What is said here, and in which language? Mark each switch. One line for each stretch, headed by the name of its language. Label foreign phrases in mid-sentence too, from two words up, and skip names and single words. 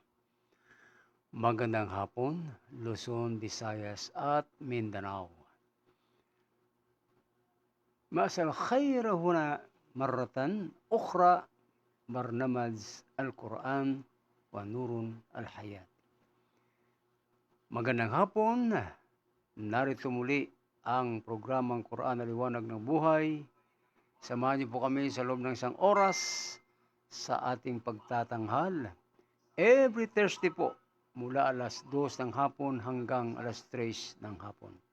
Filipino: Magandang hapon, Luzon, Visayas at Mindanao.
Arabic: مساء الخير هنا مرة أخرى برنامج Al-Quran wa Nurun Al-Hayat.
Filipino: Magandang hapon, narito muli ang programang Quran na Liwanag ng Buhay. Samahan niyo po kami sa loob ng isang oras sa ating pagtatanghal.
English: Every Thursday
Filipino: po, mula alas 2 ng hapon hanggang alas 3 ng hapon.